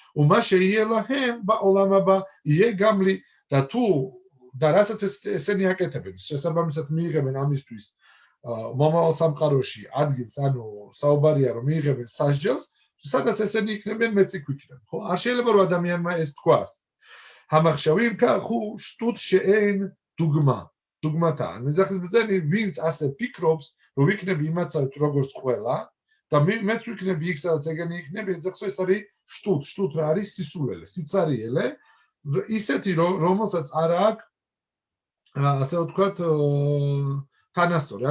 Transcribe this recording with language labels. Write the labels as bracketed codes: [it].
[he] ומה שיהיה להם בעולם הבא יהיה גם לי [ka] და თუ და რასაც ესენი აკეთებენ, შესაბამისად მიიღებენ ამისთვის მომავალ სამყაროში ადგილს, ანუ საუბარია რომ მიიღებენ სასჯელს, სადაც ესენი იქნებიან მეც იქ ვიქნებ, ხო? არ შეიძლება რომ ადამიანმა ეს თქვას. [he] המחשבים כך הוא שטות שאין דוגמה. דוגמתה. [ka] מזרחის ბრძენი ვინც ასე ფიქრობს, რომ ვიქნები იმაცავით როგორც ყველა და მეც ვიქნები იქ სადაც ეგენი იქნები, ზოგადად ეს არის შტუტ. შტუტ რა არის? სისულელე, სიცარიელე. ისეთი რომელსაც არ აქვს ასე ვთქვათ თანასწორი.